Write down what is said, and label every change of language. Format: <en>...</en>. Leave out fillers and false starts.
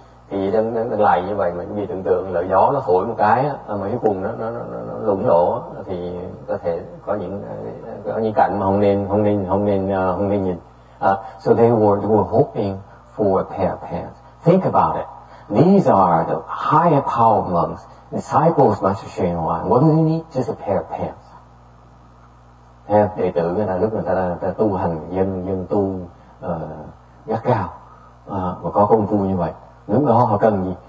<vi>Thì đừng lại như vậy, mình vì tưởng tượng là gió nó thổi một cái mà cái quần nó lủng lỗ, thì có thể có những cảnh mà không nên nhìn.</vi> <en>So they were hoping for a pair of pants. Think about it. These are the higher power monks, disciples of Master Hsuan Hoa. What do they need? Just a pair of pants.</en> <vi>Theo đệ tử người ta, lúc người ta tu hành, dân tu gắt gao và có công phu như vậy, lúc đó họ cần gì?</vi>